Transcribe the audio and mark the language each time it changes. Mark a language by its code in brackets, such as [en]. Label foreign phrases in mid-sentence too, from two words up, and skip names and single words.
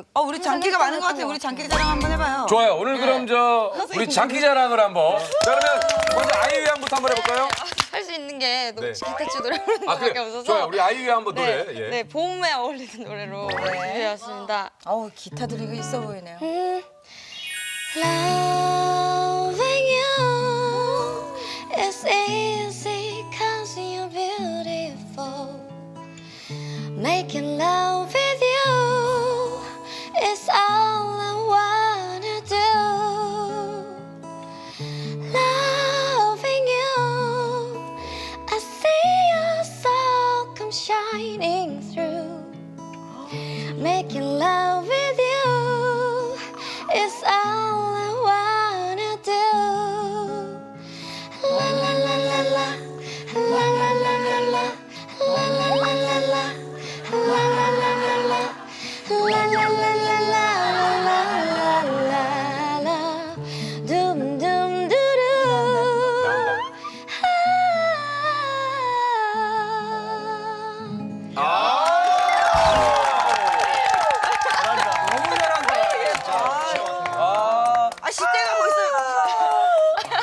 [ko] 우리 장기가 많은 것 같아요. 우리 장기 자랑 한번 해봐요. 좋아요. 오늘 그럼 저 우리 장기자랑을 한번. 자, 그러면 먼저 아이유 양부터 한번 해볼까요? 할 수 있는 게 네. 기타치 노래 부르는 아, 것밖에 그래. 없어서 좋아요. 우리 아이유 양 한번 노래. 네, 예. 네, 봄에 어울리는 노래로 준비해왔습니다. 기타 들이고 있어 보이네요. [en] Loving you is easy cause you're beautiful. Making love with you is all I wanna do. Loving you, I see your soul come shining through. Making love with you is all I wanna do. La la la la la, la la la la la, la la la la la, la la la la la, la la la la la, la la la, doom doom doo [ko] 너무 잘한다. 시대가 벌써.